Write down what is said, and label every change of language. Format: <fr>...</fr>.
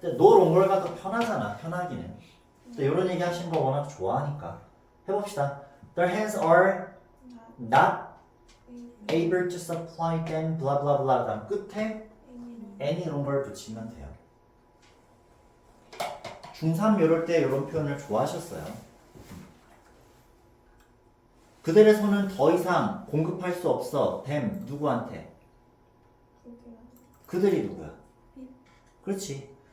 <ko>no longer가 더 편하잖아. 편하기는. 이런 얘기 하시는 거 워낙 좋아하니까. 해봅시다.</ko> <en>Their hands are not able to supply them blah blah blah.</en> <ko>다음 끝에 any longer 붙이면 돼요. 중3 이럴 때 이런 표현을 좋아하셨어요. 그들의 손은 더 이상 공급할 수 없어. them 누구한테? 그들이 누구야? 그렇지.</ko>